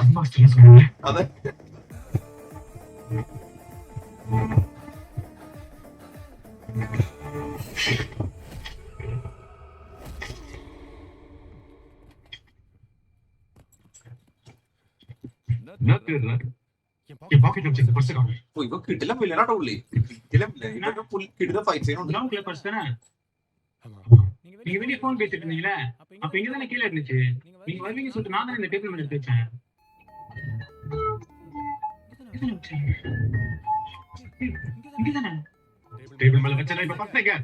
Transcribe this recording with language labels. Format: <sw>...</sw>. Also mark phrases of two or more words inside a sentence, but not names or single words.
<ml>അതെ,</ml> <ta>என்ன தேடுற? என் பாக்கெட்ல வச்சிருந்த பர்ஸ் காணோம்.</ta> <ml>ഓ, ഇവ കിടിലം വില്ലനാട്ടോ പുള്ളി. കിടിലം വില്ലൻ. കിടിലം</ml> <en>fight scene</en> <ml>ഉണ്ട്.</ml> <en>ground purse</en> <ta>தானே? நீங்க வெளியே போன் பேசிட்டு இருந்தீங்களே, அப்ப இங்க தானே கீழே இருந்துச்சு. நீங்க வருவீங்க சொல்லிட்டு நான் தானே இந்த டேபிள் மேல எடுத்து வச்சேன். இங்கதானே டேபிள் மேல வச்சல இப்ப பர்ஸ் எங்க?</ta>